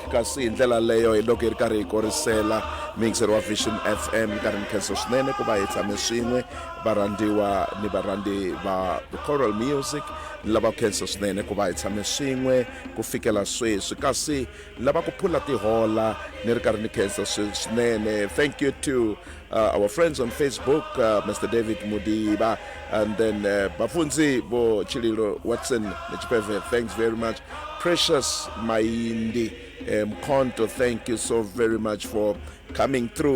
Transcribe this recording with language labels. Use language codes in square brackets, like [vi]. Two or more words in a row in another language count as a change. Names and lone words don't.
[ts] Kasi indlela leyo iloko yi ri karhi hi korisela mixer wa Vision FM karhi nkhenso swinene ku va hi tshame swin'we varhandziwa ni varhandzi va [en] choral music [ts] lava khenso swinene ku va hi tshame swin'we ku fikela sweswi kasi lava ku phula tihola ni ri karhi ni khenso swinene. [en] Thank you to our friends on Facebook, Mr. David Mudiba, and then Bafunzi Bo Chililo Watson, thanks very much. Precious Maindi Mkonto, thank you so very much for coming through.